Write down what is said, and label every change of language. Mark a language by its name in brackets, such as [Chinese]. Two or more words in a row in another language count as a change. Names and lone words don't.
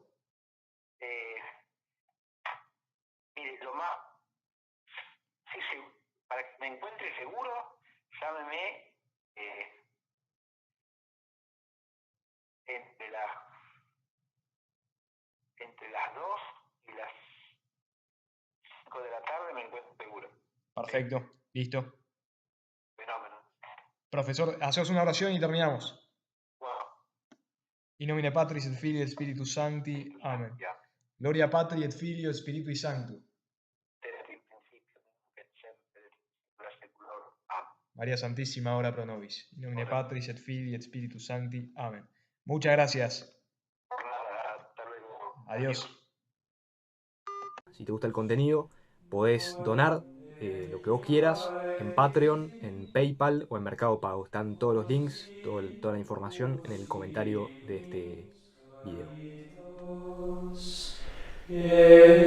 [Spanish] Eh, Mire, lo más, sí, para que me encuentre seguro, llámeme entre las 2 y las 5 de la tarde me encuentro seguro. Sí, Perfecto. Listo. fenómeno. Profesor, hacemos una oración y terminamos. Bueno, [Latin] In nomine Patris et Filii et Spiritus Sancti. Amen. [Spanish] ya. [Latin] Gloria Patri et Filio et Spiritui Sancto. [Spanish] Desde el principio, que siempre, la secular. Amén. María Santísima, [Latin] ora pro nobis. In nomine Ora. Patris et Filii et Spiritus Sancti. [Spanish] Amen. Muchas gracias. Hasta luego. Adiós. Si te gusta el contenido, podés donar lo que vos quieras en Patreon, en PayPal o en Mercado Pago. Están todos los links, toda la información en el comentario de este video.